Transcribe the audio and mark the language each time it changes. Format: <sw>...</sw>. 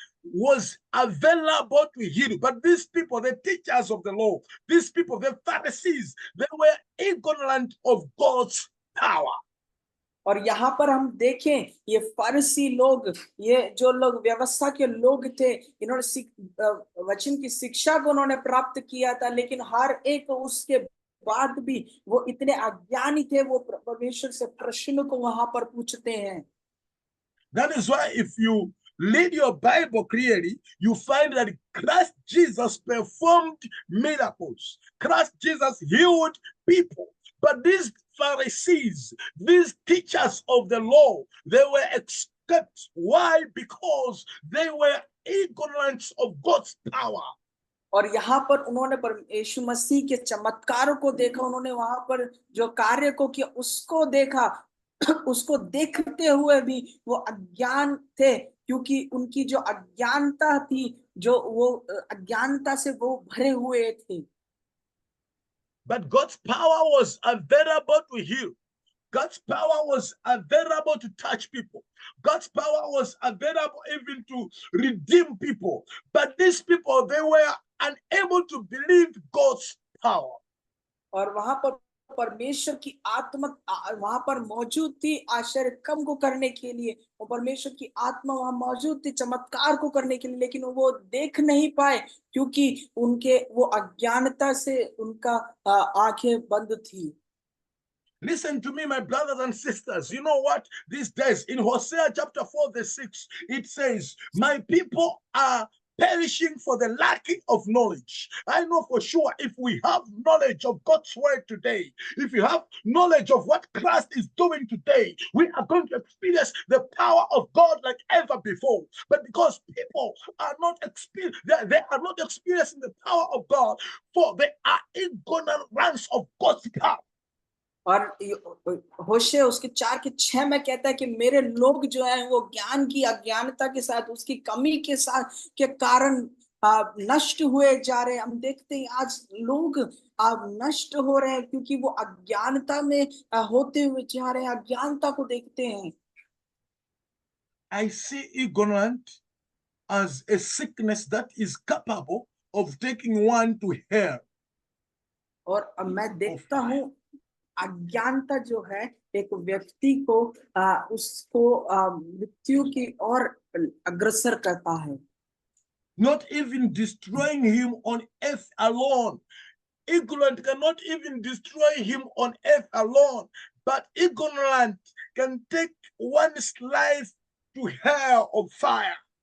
<en>was available to heal. But these people, the teachers of the law, these people, the Pharisees, they were ignorant of God's power.</en> <hi>और यहाँ पर हम देखें ये फरीसी लोग, ये जो लोग व्यवस्था के लोग थे, इन्होंने वचन की शिक्षा को उन्होंने प्राप्त किया था, लेकिन हर एक उसके बाद भी वो इतने अज्ञानी थे, वो परमेश्वर से प्रश्न को वहां पर पूछते हैं.</hi> <en>That is why if you read your Bible clearly, you find that Christ Jesus performed miracles. Christ Jesus healed people. But these Pharisees, these teachers of the law, they were escaped. Why? Because they were ignorant of God's power.</en> <hi>और यहाँ पर उन्होंने यीशु मसीह के चमत्कारों को देखा, उन्होंने वहां पर जो कार्य को किया उसको देखा, उसको देखते हुए भी वो अज्ञान थे, क्योंकि उनकी जो अज्ञानता थी, जो वो अज्ञानता से वो भरे हुए थे.</hi> <en>But God's power was available to heal. God's power was available to touch people. God's power was available even to redeem people. But these people, they were unable to believe God's power.</en> <hi>और वहां पर परमेश्वर की आत्मा वहां पर मौजूद थी आश्चर्य काम को करने के लिए, और परमेश्वर की आत्मा वहां मौजूद थी चमत्कार को करने के लिए, लेकिन वो देख नहीं पाए क्योंकि उनके वो अज्ञानता से उनका आंखें बंद थी.</hi> <en>Listen to me, my brothers and sisters. You know what? These days in Hosea chapter 4, verse 6, it says, my people are perishing for the lacking of knowledge. I know for sure if we have knowledge of God's word today, if you have knowledge of what Christ is doing today, we are going to experience the power of God like ever before. But because people are not they are not experiencing the power of God, for they are ignorant of God's power.</en> <hi>और होशे उसके 4:6 में कहता है कि मेरे लोग जो है वो ज्ञान की अज्ञानता के साथ, उसकी कमी के साथ के कारण नष्ट हुए जा रहे हैं. हम देखते हैं आज लोग नष्ट हो रहे हैं क्योंकि वो अज्ञानता में होते हुए जा रहे हैं, अज्ञानता को देखते हैं.</hi> <en>I see ignorance as a sickness that is capable of taking one to hell.</en> <hi>और मैं देखता हूँ अज्ञानता जो है एक व्यक्ति को उसको मृत्यु की ओर अग्रसर करता है.</hi> <en>Not even destroying him on earth alone. Ignorant cannot even destroy him on earth alone, but ignorant can take one's life to hell of fire.</en>